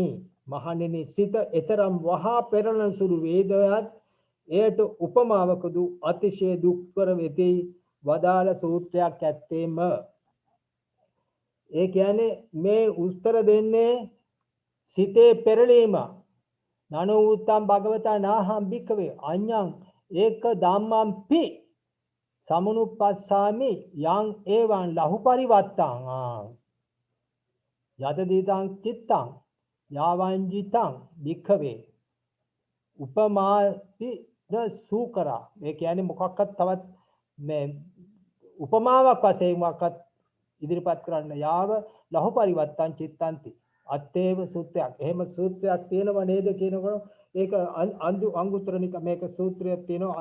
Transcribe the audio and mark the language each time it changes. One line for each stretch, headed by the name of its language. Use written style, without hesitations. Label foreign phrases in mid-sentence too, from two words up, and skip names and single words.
Sinhala: මහණෙනි සිත එතරම් වහා පෙරලන සුළු වේදයත් එයට උපමාවකදු අතිශය දුක්කර වෙති වදාළ සූත්‍රයක් ඇත්තේම. ඒ කියන්නේ මේ උත්තර දෙන්නේ සිතේ පෙරලීම.
Pali: නනෝ උත්තම් භගවතා නාහම් භික්ඛවේ අඤ්ඤං ඒක ධම්මම්පි සමුනුප්පස්සාමි යං එවං ලහු පරිවත්තං යත දීතං චිත්තං යාවංජිතං භික්ඛවේ උපමාපි ද සූකරා.
Sinhala: ඒ කියන්නේ මොකක්වත් තවත් මේ උපමාවක් වශයෙන් මොකක්වත් ඉදිරිපත් කරන්න
Pali: යාව ලහු පරිවත්තං චිත්තන්ති
Sinhala: අත්තේව සූත්‍රයක්. එහෙම සූත්‍රයක් තියෙනව නේද කියනකොට ඒක අංගුත්තර නිකායේ මේක සූත්‍රයක් තියෙනවා.